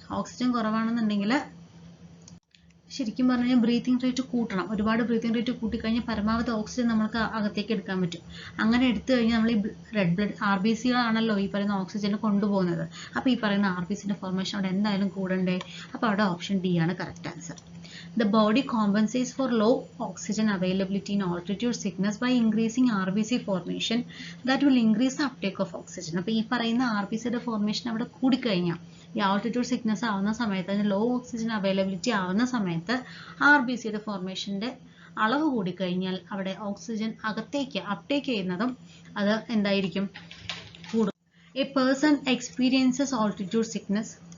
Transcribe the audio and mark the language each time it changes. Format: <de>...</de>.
<ml>Oxygen കുറവാണെന്നുണ്ടെങ്കിൽ ശരിക്കും പറഞ്ഞു കഴിഞ്ഞാൽ ബ്രീത്തിങ് റേറ്റ് കൂട്ടണം. ഒരുപാട് ബ്രീത്തിങ് റേറ്റ് കൂട്ടിക്കഴിഞ്ഞാൽ പരമാവധി ഓക്സിജൻ നമുക്ക് അകത്തേക്ക് എടുക്കാൻ പറ്റും. അങ്ങനെ എടുത്തു കഴിഞ്ഞാൽ നമ്മൾ ഈ റെഡ് ബ്ലഡ് RBC ആണല്ലോ ഈ പറയുന്ന ഓക്സിജനെ കൊണ്ടുപോകുന്നത്. അപ്പോൾ ഈ പറയുന്ന RBCന്റെ ഫോർമേഷൻ അവിടെ എന്തായാലും കൂടണ്ടേ. അപ്പോൾ അവിടെ ഓപ്ഷൻ D ആണ് correct answer.</ml> <en>The body compensates for low oxygen availability in altitude sickness by increasing RBC formation that will increase the uptake of oxygen.</en> <ml>അപ്പോൾ ഈ പറയുന്ന RBCയുടെ ഫോർമേഷൻ അവിടെ കൂടിക്കഴിഞ്ഞാൽ, ഈ ആൾട്ടിറ്റ്യൂഡ് സിക്നസ് ആവുന്ന സമയത്ത്, അതിന് ലോ ഓക്സിജൻ അവൈലബിലിറ്റി ആവുന്ന സമയത്ത് RBCയുടെ ഫോർമേഷൻ്റെ അളവ് കൂടിക്കഴിഞ്ഞാൽ അവിടെ ഓക്സിജൻ അകത്തേക്ക് അപ്ടേക്ക് ചെയ്യുന്നതും അത് എന്തായിരിക്കും? കൂടും.</ml> <en>A person experiences altitude sickness</en>